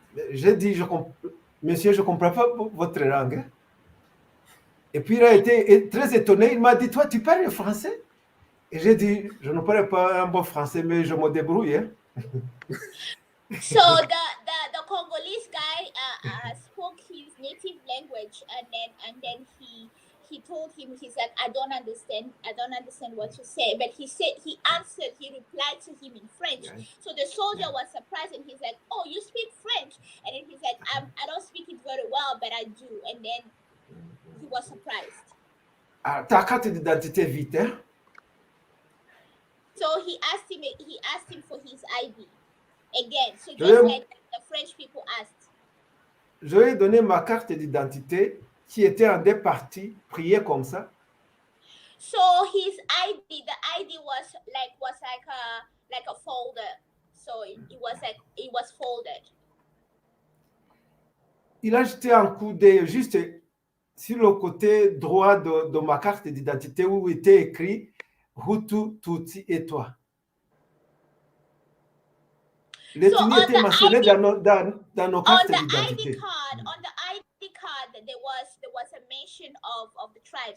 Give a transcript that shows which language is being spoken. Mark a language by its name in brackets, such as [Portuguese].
[French] J'ai dit, monsieur, je ne comprends pas votre langue. Et puis il a été très étonné, il m'a dit, toi, tu parles français? Et j'ai dit, je ne parle pas un bon français, mais je me débrouille. Hein. [English] So the Congolese guy spoke his native language, and then he told him, he's like, I don't understand what you say, but he replied to him in French. Yeah. So the soldier was surprised, and he's like, oh, you speak French? And then he's like, I don't speak it very well, but I do. And then he was surprised. [French] Ta carte d'identité vite, hein? [English] So he asked him for his ID again. So just like the French people asked. [French] Je lui ai donné ma carte d'identité qui était en deux parties, pliée comme ça. [English] So his ID, the ID was like a folder. So it was folded. [French] Il a jeté un coup d'œil juste sur le côté droit de ma carte d'identité où était écrit Hutu, Tutsi et toi. L'ethnie était mentionnée dans nos cartes d'identité. [English] On the ID card, there was a mention of the tribe.